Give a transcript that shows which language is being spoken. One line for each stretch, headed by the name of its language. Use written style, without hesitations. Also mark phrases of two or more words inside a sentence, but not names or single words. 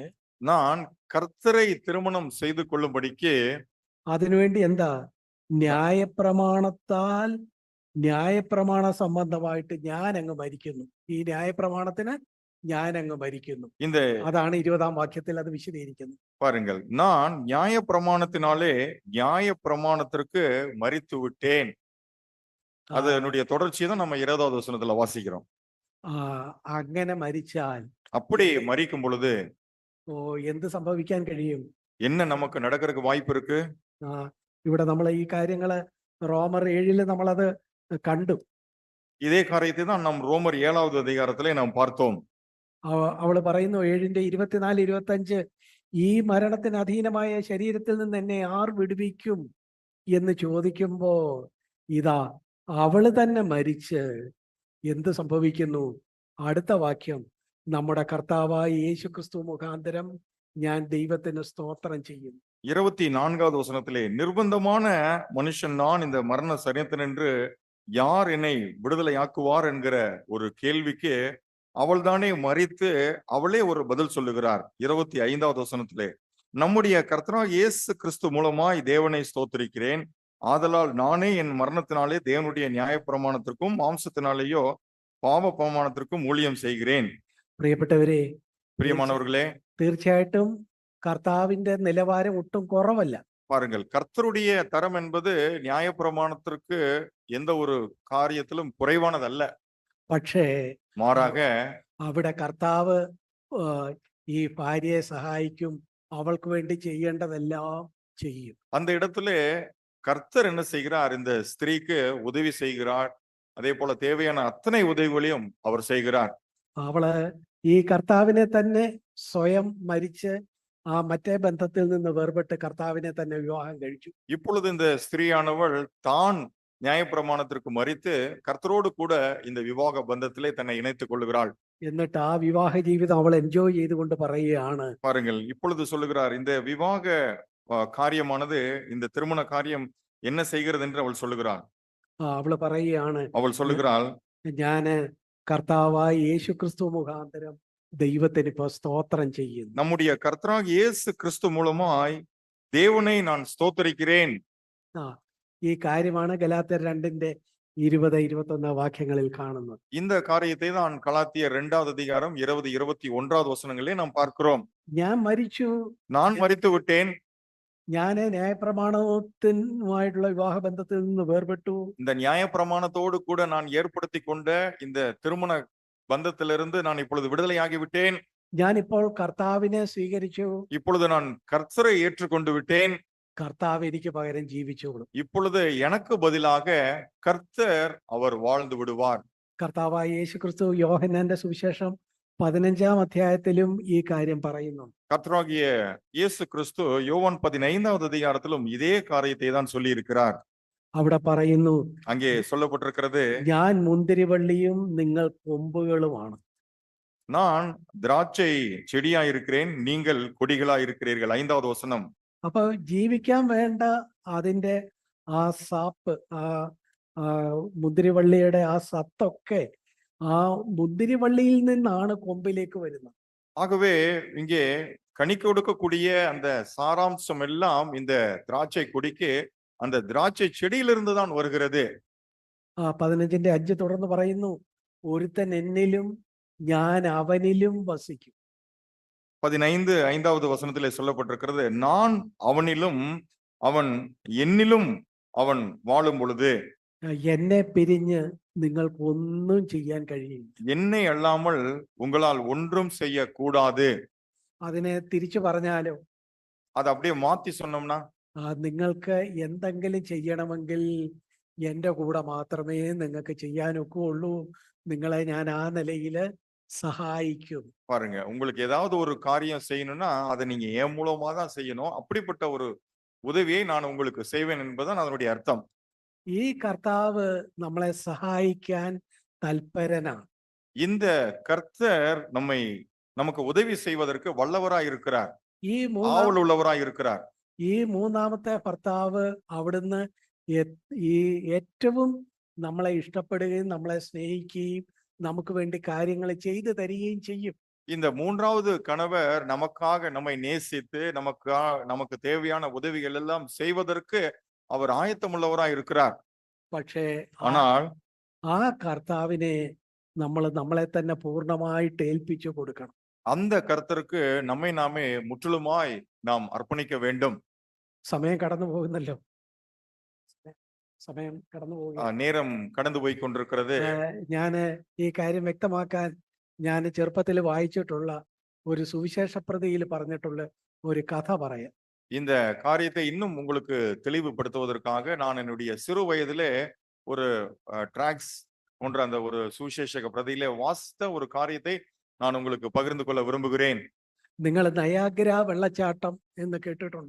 Tamil: நான் கர்த்தரை திருமணம் செய்து கொள்ளும்படிக்கு,
Malayalam: അതിനുവേണ്ടി എന്താ, ന്യായപ്രമാണത്താൽ, ന്യായപ്രമാണ സംബന്ധമായിട്ട് ഞാൻ അങ്ങ് മരിക്കുന്നു. ഈ ന്യായപ്രമാണത്തിന് ഞാൻ അങ്ങ് മരിക്കുന്നു.
Tamil: இந்த
Malayalam: അതാണ് 20-ാം വാക്യത്തിൽ അത് വിശദീകരിക്കുന്നത്.
Tamil: பாருங்கள், நான் நியாய பிரமாணத்தினாலே நியாய பிரமாணத்திற்கு மரித்து விட்டேன். அதனுடைய தொடர்ச்சியை தான் நம்ம 20வது வசனத்துல வாசிக்கிறோம்.
Malayalam: അങ്ങനെ മരിച്ചാൽ,
Tamil: அப்படி மரிக்கும் பொழுது
Malayalam: എന്ത് സംഭവിക്കാൻ കഴിയും?
Tamil: என்ன நமக்கு நடக்கிறதுக்கு வாய்ப்பு இருக்கு?
Malayalam: ഇവിടെ നമ്മൾ ഈ കാര്യങ്ങള് റോമർ 7-ൽ നമ്മളത് കണ്ടു.
Tamil: இதே காரியத்தை தான் நாம் ரோமர் 7வது அதிகாரத்திலே நாம் பார்த்தோம்.
Malayalam: അവള് പറയുന്നു 7:24-25, ഈ മരണത്തിന് അധീനമായ ശരീരത്തിൽ നിന്ന് എന്നെ ആർ വിടുവിക്കും എന്ന് ചോദിക്കുമ്പോ ഇതാ അവള് തന്നെ മരിച്ച് എന്ത് സംഭവിക്കുന്നു? അടുത്ത വാക്യം, നമ്മുടെ കർത്താവായ യേശുക്രിസ്തു മുഖാന്തരം ഞാൻ ദൈവത്തിന് സ്തോത്രം ചെയ്യും.
Tamil: 24வது வசனத்திலே, நிர்பந்தமான மனுஷன் நான், இந்த மரண சரியத்தினின்று யார் என்னை விடுதலையாக்குவார் என்கிற ஒரு கேள்விக்கு அவள்தானே மரித்து அவளே ஒரு பதில் சொல்லுகிறார். 25வது வசனத்திலே, நம்முடைய கர்த்தராகிய இயேசு கிறிஸ்து மூலமாய் தேவனை ஸ்தோத்திரிக்கிறேன். ஆதலால் நானே என் மரணத்தினாலே தேவனுடைய நியாயப்பிரமாணத்திற்கும் மாம்சத்தினாலேயோ பாவ பிரமாணத்திற்கும் ஊழியம் செய்கிறேன்.
Malayalam: പ്രിയപ്പെട്ടവരെ,
Tamil: பிரியமானவர்களே,
Malayalam: തീർച്ചയായിട്ടും കർത്താവിന്റെ നിലവാരം ഒട്ടും കുറവല്ല.
Tamil: பாருங்கள், கர்த்தருடைய தரம் என்பது நியாயப்பிரமாணத்திற்கு எந்த ஒரு காரியத்திலும் குறைவானதல்ல.
Malayalam: പക്ഷേ
Tamil: மாறாக
Malayalam: അവിടെ കർത്താവ് ആ, ഈ ഭാര്യയെ സഹായിക്കും, അവൾക്ക് വേണ്ടി ചെയ്യേണ്ടതെല്ലാം ചെയ്യും.
Tamil: அந்த இடத்திலே கர்த்தர் என்ன செய்கிறார்? இந்த ஸ்திரீக்கு உதவி செய்கிறார். அதே போல தேவையான அத்தனை உதவிகளையும் அவர் செய்கிறார்.
Malayalam: അവള് ഈ കർത്താവിനെ തന്നെ സ്വയം മരിച്ച് ആ മറ്റേ ബന്ധത്തിൽ നിന്ന് വേർപെട്ട് കർത്താവിനെ തന്നെ വിവാഹം കഴിച്ചു.
Tamil: இப்பொழுது இந்த ஸ்திரீயானவள் தான் நியாயப்பிரமாணத்திற்கு மறித்து கர்த்தரோடு கூட இந்த விவாக பந்தத்திலே தன்னை இணைத்துக் கொள்ளுகிறாள்.
Malayalam: എന്നിട്ട് ആ വിവാഹ ജീവിതം അവൾ എൻജോയ് ചെയ്തുകൊണ്ട് പറയുകയാണ്,
Tamil: பாருங்கள், இப்பொழுது சொல்லுகிறார், இந்த விவாக காரியமானது, இந்த திருமண காரியம் என்ன செய்கிறது என்று அவள் சொல்லுகிறாள்.
Malayalam: അവള് പറയുകയാണ്,
Tamil: அவள் சொல்லுகிறாள்,
Malayalam: ഞാന് കർത്താവായ യേശു ക്രിസ്തു മുഖാന്തരം ദൈവത്തിന് ഇപ്പൊ സ്തോത്രം ചെയ്യുന്നു.
Tamil: நம்முடைய கர்த்தராகிய இயேசு கிறிஸ்து மூலமாய் தேவனை நான் ஸ்தோத்தரிக்கிறேன்.
Malayalam: ആ ഈ കാര്യമാണ് ഗലാത്യർ 2:20-21 വാക്യങ്ങളിൽ കാണുന്നത്.
Tamil: இந்த காரியத்தை தான் கலாத்தியர் 2வது அதிகாரம் 20-21வது வசனங்களே நாம் பார்க்கிறோம்.
Malayalam: ഞാൻ മരിച്ചു,
Tamil: நான் மரித்து விட்டேன்.
Malayalam: ഞാന് ന്യായപ്രമാണത്തിനുമായിട്ടുള്ള വിവാഹ ബന്ധത്തിൽ നിന്ന് വേർപെട്ടു.
Tamil: இந்த நியாயப்பிரமாணத்தோடு கூட நான் ஏற்படுத்தி கொண்ட இந்த திருமண பந்தத்திலிருந்து நான் இப்பொழுது விடுதலையாகி விட்டேன்.
Malayalam: ഞാൻ ഇപ്പോൾ കർത്താവിനെ സ്വീകരിച്ചു.
Tamil: இப்பொழுது நான் கர்த்தரை ஏற்றுக்கொண்டு விட்டேன்.
Malayalam: കർത്താവ് എനിക്ക് പകരം ജീവിച്ചോളും.
Tamil: இப்பொழுது எனக்கு பதிலாக கர்த்தர் அவர் வாழ்ந்து விடுவார்.
Malayalam: കർത്താവായ യേശു ക്രിസ്തു യോഹന്നാന്റെ സുവിശേഷം 15-ാം അധ്യായത്തിലും ഈ കാര്യം പറയുന്നു.
Tamil: கர்த்தராகிய இயேசு கிறிஸ்து யோவான் 15வது அதிகாரத்திலும் இதே காரியத்தை தான் சொல்லி இருக்கிறார்.
Malayalam: അവിടെ പറയുന്നു,
Tamil: அங்கே சொல்லப்பட்டிருக்கிறது,
Malayalam: ഞാൻ മുന്തിരിവള്ളിയും നിങ്ങൾ കൊമ്പുകളുമാണ്.
Tamil: நான் திராட்சை செடியா இருக்கிறேன், நீங்கள் கொடிகளா இருக்கிறீர்கள். 5வது வசனம்.
Malayalam: അപ്പൊ ജീവിക്കാൻ വേണ്ട അതിന്റെ ആ സാപ്പ്, ആ മുന്തിരിവള്ളിയുടെ ആ സത്തൊക്കെ ആ മുന്തിരിവള്ളിയിൽ നിന്നാണ് കൊമ്പിലേക്ക് വരുന്നത്.
Tamil: ஆகவே இங்கே கனி கொடுக்கக்கூடிய அந்த சாராம்சம் எல்லாம் இந்த திராட்சை கொடிக்கு அந்த திராட்சை செடியிலிருந்து தான் வருகிறது.
Malayalam: 15-5 തുടർന്ന് പറയുന്നു, ഒരുത്തൻ എന്നിലും ഞാൻ അവനിലും വസിക്കും.
Tamil: 15வது வசனத்திலே சொல்லப்பட்டிருக்கிறது, நான் அவனிலும் அவன் என்னிலும் அவன் வாழும் பொழுது
Malayalam: എന്നെ പിരിഞ്ഞ് നിങ്ങൾക്ക് ഒന്നും ചെയ്യാൻ കഴിയില്ല.
Tamil: என்னை அல்லாமல் உங்களால் ஒன்றும் செய்யக்கூடாது.
Malayalam: അതിനെ തിരിച്ചു പറഞ്ഞാലോ,
Tamil: அதை அப்படியே மாத்தி சொன்னோம்னா,
Malayalam: നിങ്ങൾക്ക് എന്തെങ്കിലും ചെയ്യണമെങ്കിൽ എൻ്റെ കൂടെ മാത്രമേ നിങ്ങൾക്ക് ചെയ്യാനൊക്കെ ഉള്ളൂ. നിങ്ങളെ ഞാൻ ആ നിലയിൽ സഹായിക്കും.
Tamil: பாருங்க, உங்களுக்கு ஏதாவது ஒரு காரியம் செய்யணும்னா அதை நீங்க என் மூலமா தான் செய்யணும். அப்படிப்பட்ட ஒரு உதவியை நான் உங்களுக்கு செய்வேன் என்பதுதான் அதனுடைய அர்த்தம்.
Malayalam: ഈ കർത്താവ് നമ്മളെ സഹായിക്കാൻ തൽപരനാണ്.
Tamil: இந்த கர்த்தர் நமக்கு உதவி செய்வதற்கு வல்லவராய் இருக்கிறார்,
Malayalam: ഈ
Tamil: ஆவல் உள்ளவராய் இருக்கிறார்.
Malayalam: ഈ മൂന്നാമത്തെ ഭർത്താവ് അവിടുന്ന് ഈ ഏറ്റവും നമ്മളെ ഇഷ്ടപ്പെടുകയും നമ്മളെ സ്നേഹിക്കുകയും നമുക്ക് വേണ്ടി കാര്യങ്ങൾ ചെയ്തു തരികയും ചെയ്യും.
Tamil: இந்த 3வது கணவர் நமக்காக நம்மை நேசித்து நமக்கு தேவையான உதவிகள் எல்லாம் செய்வதற்கு அவர் ஆயத்தமுள்ளவராய் இருக்கிறார்.
Malayalam: പക്ഷേ
Tamil: ஆனால்
Malayalam: ആ കർത്താവിനെ നമ്മളെ തന്നെ പൂർണ്ണമായിട്ട് ഏൽപ്പിച്ചു കൊടുക്കണം.
Tamil: அந்த கர்த்தருக்கு நம்மை நாமே முற்றிலுமாய் நாம் அர்ப்பணிக்க வேண்டும்.
Malayalam: സമയം കടന്നു പോകുന്നല്ലോ, സമയം കടന്നു പോകുക.
Tamil: நேரம் கடந்து போய் கொண்டிருக்கிறது.
Malayalam: ഞാന് ഈ കാര്യം വ്യക്തമാക്കാൻ ഞാൻ ചെറുപ്പത്തിൽ വായിച്ചിട്ടുള്ള ഒരു സുവിശേഷ പ്രതിയിൽ പറഞ്ഞിട്ടുള്ള ഒരു കഥ പറയാം.
Tamil: இந்த காரியத்தை இன்னும் உங்களுக்கு தெளிவுபடுத்துவதற்காக நான் என்னுடைய சிறு வயதிலே ஒரு டிராக்ஸ் போன்ற அந்த ஒரு சுவிசேஷக பிரதியிலே வாசித்த ஒரு காரியத்தை நான் உங்களுக்கு பகிர்ந்து கொள்ள விரும்புகிறேன்.
Malayalam: നിങ്ങൾ നയാഗ്ര വെള്ളച്ചാട്ടം എന്ന് കേട്ടിട്ടുണ്ടോ?